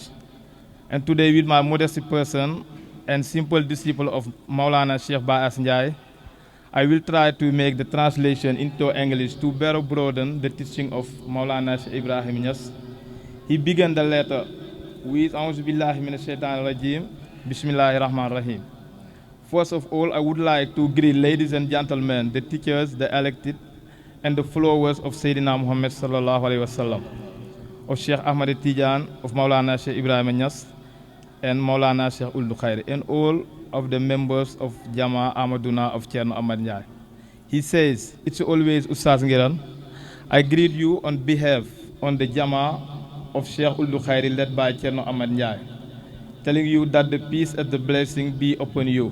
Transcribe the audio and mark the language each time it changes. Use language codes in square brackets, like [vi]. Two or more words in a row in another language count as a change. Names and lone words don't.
[en] And today, with my modest person and simple disciple of Maulana Cheikh Baye Asnja, I will try to make the translation into English to better broaden the teaching of Maulana Cheikh Ibrahim Niass. He began the letter with [ar] أعوذ بالله من الشيطان الرجيم بسم الله الرحمن الرحيم. [en] First of all, I would like to greet ladies and gentlemen, the teachers, the elected, and the followers of Sayyidina Muhammad [ar] صلى الله عليه وسلم, [en] of Sheikh Ahmad Tidiane, of Maulana Cheikh Ibrahim Niass, and Maulana Cheikh Ould Khairi, and all of the members of Jama Ahmaduna of Thierno Ahmad Ndiaye. He says, it's always Ustaz Ngiran. I greet you on behalf on the Jama of Sheikh Ould Khairi led by Thierno Ahmad Ndiaye, telling you that the peace and the blessing be upon you.